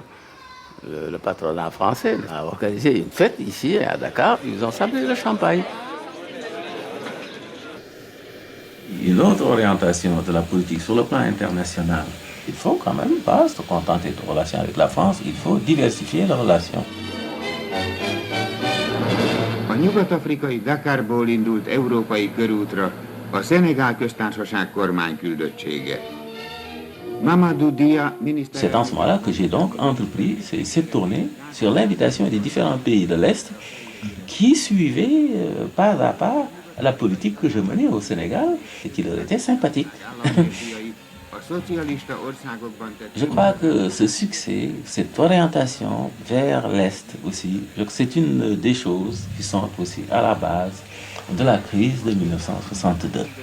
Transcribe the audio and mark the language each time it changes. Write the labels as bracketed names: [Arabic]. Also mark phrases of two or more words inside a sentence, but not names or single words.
[French] Le patronat français a organisé une fête ici à Dakar, ils ont sabré le champagne. Une autre orientation de la politique sur le plan international. Il faut quand même pas se contenter de relations avec la France, il faut diversifier les relations. [Hungarian] A nyugat-afrikai Dakarból indult európai körútra a Szenegál köztársaság kormányküldöttsége. [French] C'est en ce moment-là que j'ai donc entrepris cette tournée sur l'invitation des différents pays de l'Est qui suivaient pas à pas la politique que je menais au Sénégal et qui leur était sympathique. Je crois que ce succès, cette orientation vers l'Est aussi, c'est une des choses qui sont aussi à la base de la crise de 1962.